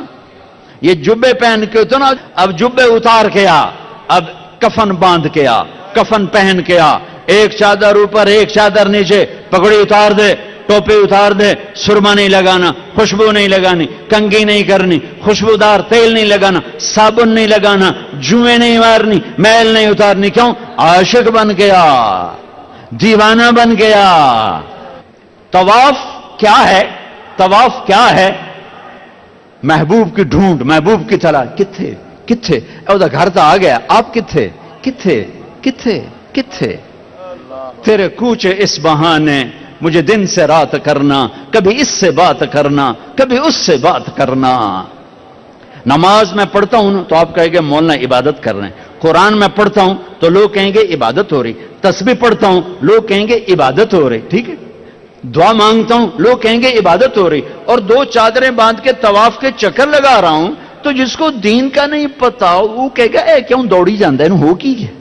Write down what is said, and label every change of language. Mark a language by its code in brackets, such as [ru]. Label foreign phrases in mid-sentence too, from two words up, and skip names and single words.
[ur] یہ جبے پہن کے تو نا، اب جبے اتار کے آ، اب کفن باندھ کے آ، کفن پہن کے آ، ایک چادر اوپر ایک چادر نیچے، پگڑی اتار دے، ٹوپی اتار دے، سرما نہیں لگانا، خوشبو نہیں لگانی، کنگھی نہیں کرنی، خوشبودار تیل نہیں لگانا، صابن نہیں لگانا، جوئیں نہیں مارنی، میل نہیں اتارنی۔ کیوں؟ عاشق بن گیا، دیوانہ بن گیا۔ طواف کیا ہے؟ طواف کیا ہے؟ محبوب کی ڈھونڈ، محبوب کی تلاش۔ [pa] کتھے کتھے او دا گھر تا آ گیا، آپ کتھے کتھے کتھے کتھے؟ [ur] تیرے کوچے اس بہانے مجھے دن سے رات کرنا، کبھی اس سے بات کرنا، کبھی اس سے بات کرنا۔ نماز میں پڑھتا ہوں تو آپ کہیں گے مولانا عبادت کر رہے ہیں، قرآن میں پڑھتا ہوں تو لوگ کہیں گے عبادت ہو رہی، تسبیح پڑھتا ہوں لوگ کہیں گے عبادت ہو رہی، ٹھیک ہے، دعا مانگتا ہوں لوگ کہیں گے عبادت ہو رہی، اور دو چادریں باندھ کے طواف کے چکر لگا رہا ہوں، تو جس کو دین کا نہیں پتا وہ کہے گا [pa] اے کیوں دوڑی جاندہ ہے، ہو کی ہے؟